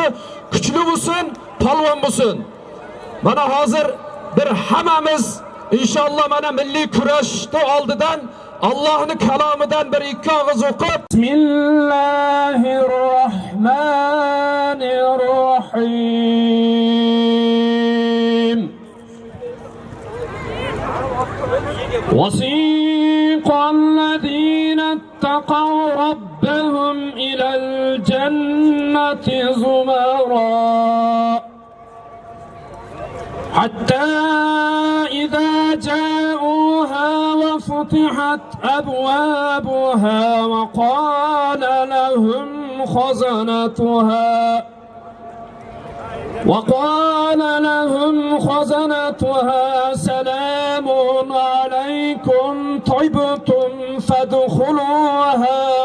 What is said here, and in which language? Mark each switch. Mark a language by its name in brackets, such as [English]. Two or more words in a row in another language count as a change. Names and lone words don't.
[Uzbek] Kuchli bo'lsin, polvon bo'lsin. Mana hozir bir hammamiz inshaalloh mana milliy kurashni oldidan Allohning kalomidan bir ikki og'iz o'qib Bismillahirrohmanirrohim. [Arabic] وسيق الذين اتقوا ربهم إلى الجنة زمرا حتى إذا جاءوها وفتحت أبوابها وقال لهم خزنتها وقال لهم خزنتها سلام عليكم طبتم فادخلوها